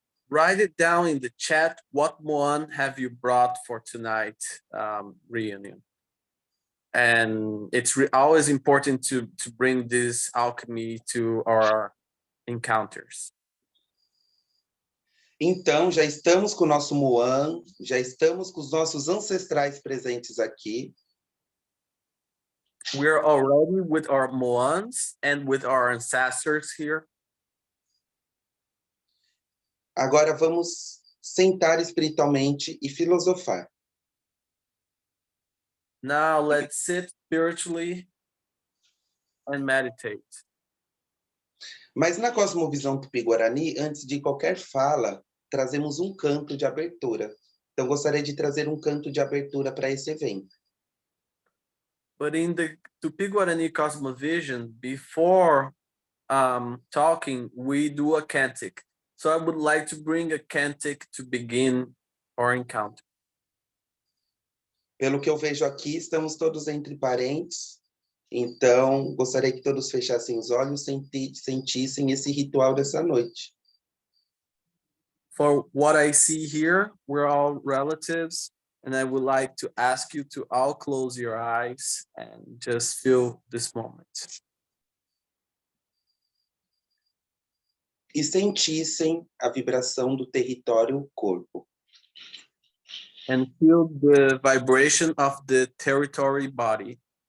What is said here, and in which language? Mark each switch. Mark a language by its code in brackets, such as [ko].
[en] Write it down in the chat. What Moan have you brought for tonight's reunion? And it's always important to bring this alchemy to our encounters. [pt] Então, já estamos com o nosso Moan, já estamos com os nossos ancestrais presentes aqui. [en] We're already with our Moans and with our ancestors here. [pt] Agora vamos sentar espiritualmente e filosofar. [en] Now let's sit spiritually and meditate. [pt] Mas na cosmovisão Tupi Guarani, antes de qualquer fala, trazemos um canto de abertura. Então, gostaria de trazer um canto de abertura para esse evento. [en] But in the Tupi Guarani cosmovision, before talking, we do a cantic. So I would like to bring a cantic to begin our encounter. [pt] Pelo que eu vejo aqui, estamos todos entre parentes. Então, gostaria que todos fechassem os olhos e sentissem esse ritual dessa noite. [en] For what I see here, we're all relatives, and I would like to ask you to all close your eyes and just feel this moment. [pt] E sentissem a vibração do território corpo. [en] And feel the vibration of the territory body.